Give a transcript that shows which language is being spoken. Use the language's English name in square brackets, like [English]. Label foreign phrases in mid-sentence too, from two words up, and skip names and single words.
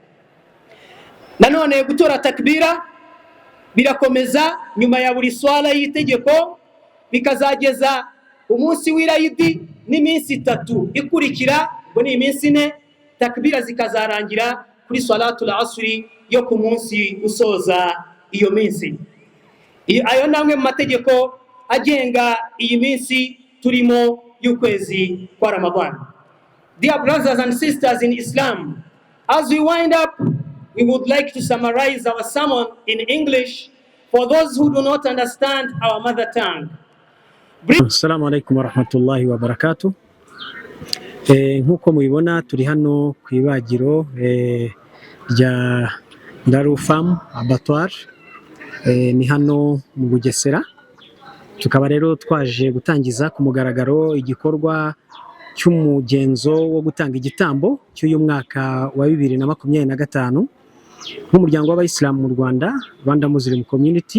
[Kinyarwanda] Nanone gutora takbira birakomeza nyuma ya buri swala y'itegeko, bikazageza umunsi w'Irayidi n'iminsi 3 ikurikira, ngo ni iminsi 4. Takbira zikazarangira kuri [Arabic] صلاة العصر [Kinyarwanda] yo ku munsi usoza iyo minsi. Ayo namwe mu mategeko agenga iyi minsi turimo y'ukwezi kwa Ramadan. [English] Dear brothers and sisters in Islam, as we wind up, we would like to summarize our sermon in English for those who do not understand our mother tongue. [Arabic] السلام عليكم ورحمة الله وبركاته. [Kinyarwanda] Nkuko mubibona turi hano ku ibagiro rya Darul Farm Abattoir, ni hano mu Bugesera. Tukaba rero twaje gutangiza ku mugaragaro igikorwa cy'umugenzo wo gutanga igitambo cy'uyu mwaka wa 2025 nk'umuryango w'Abayisilamu mu Rwanda, Rwanda Muslim Community.